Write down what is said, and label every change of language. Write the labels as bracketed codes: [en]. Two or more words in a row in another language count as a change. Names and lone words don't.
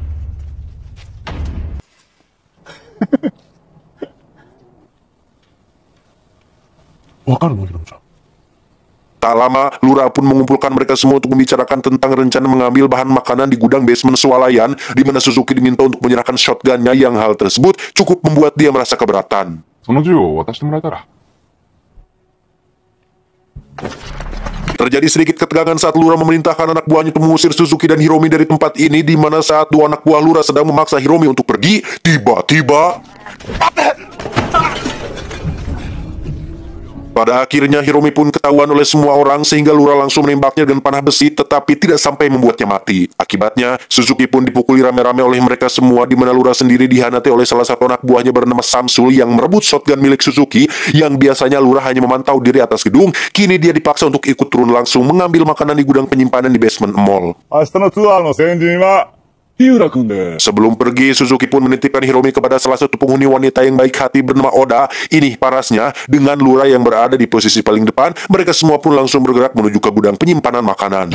[id] Tak lama, Lura pun mengumpulkan mereka semua untuk membicarakan tentang rencana mengambil bahan makanan di gudang basement swalayan, di mana Suzuki diminta untuk menyerahkan shotgunnya, yang hal tersebut cukup membuat dia merasa keberatan. [ja] その銃を渡してもらえたら。 [id] Terjadi sedikit ketegangan saat Lura memerintahkan anak buahnya untuk mengusir Suzuki dan Hiromi dari tempat ini, di mana saat dua anak buah Lura sedang memaksa Hiromi untuk pergi, tiba-tiba... Pada akhirnya Hiromi pun ketahuan oleh semua orang, sehingga Lura langsung menembaknya dengan panah besi, tetapi tidak sampai membuatnya mati. Akibatnya, Suzuki pun dipukuli rame-rame oleh mereka semua, di mana Lura sendiri dihianati oleh salah satu anak buahnya bernama Samsul yang merebut shotgun milik Suzuki, yang biasanya Lura hanya memantau dari atas gedung. Kini dia dipaksa untuk ikut turun langsung mengambil makanan di gudang penyimpanan di [en] basement mall. [ja] 明日のツアーの先陣は、日浦君です。 [id] Sebelum pergi, Suzuki pun menitipkan Hiromi kepada salah satu penghuni wanita yang baik hati bernama Oda. Ini parasnya, dengan Lura yang berada di posisi paling depan, mereka semua pun langsung bergerak menuju ke gudang penyimpanan makanan.